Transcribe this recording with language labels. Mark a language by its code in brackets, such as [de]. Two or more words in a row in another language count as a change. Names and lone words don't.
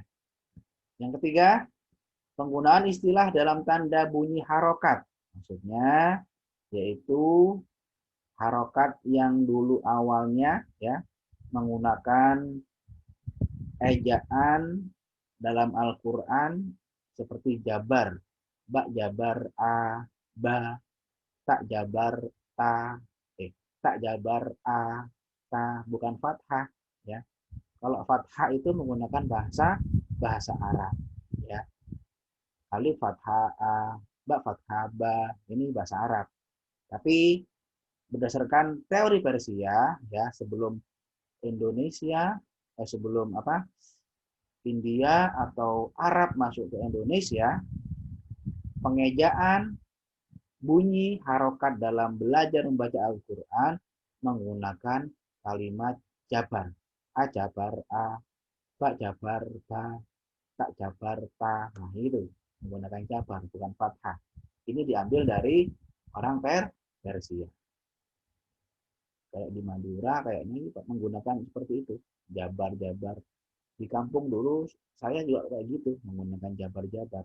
[id] Yang ketiga, penggunaan istilah dalam tanda bunyi harokat. Maksudnya yaitu harokat yang dulu awalnya ya menggunakan ejaan dalam Al-Quran seperti jabar, ba jabar a, ba, tak jabar ta, tak jabar a, ta, bukan fathah ya. Kalau fathah itu menggunakan bahasa Arab ya. [ar] ألف فتحة أ، باء فتحة با, [id] ini bahasa Arab. Tapi berdasarkan teori Persia ya, sebelum Indonesia sebelum India atau Arab masuk ke Indonesia, pengejaan bunyi harokat dalam belajar membaca Al-Quran menggunakan kalimat jabar. A jabar a, ba jabar ba, tak jabar ta. Nah itu menggunakan jabar, bukan fathah. Ini diambil dari orang Persia. Kayak di Madura kayaknya menggunakan seperti itu, jabar-jabar. Di kampung dulu saya juga kayak gitu, menggunakan jabar-jabar.